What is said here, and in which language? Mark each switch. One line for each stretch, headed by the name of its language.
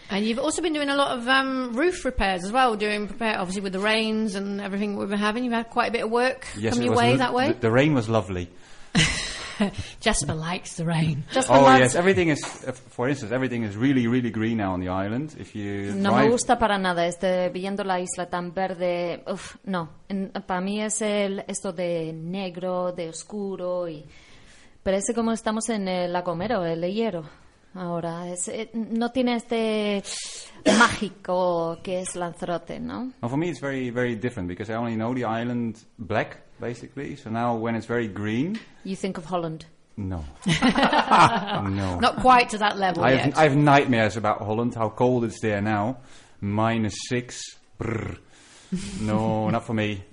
English: And you've also been doing a lot of roof repairs as well, doing prepare obviously with the rains and everything we've been having. You've had quite a bit of work come your way that way. The rain was lovely. Jasper likes the rain. Yes, everything is, for instance, everything is really, really green now on the island. If you
Spanish: no me gusta para nada, viendo la isla tan verde, no. Para mí es esto de negro, de oscuro, y parece como estamos en La Gomera, el Hierro. Ahora, no tiene este mágico que es Lanzarote, ¿no?
English: Well, for me it's very, very different because I only know the island black, basically. So now when it's very green... You think of Holland? No. No. Not quite to that level yet. I have nightmares about Holland, how cold it's there now. -6. Brr. No, not for me.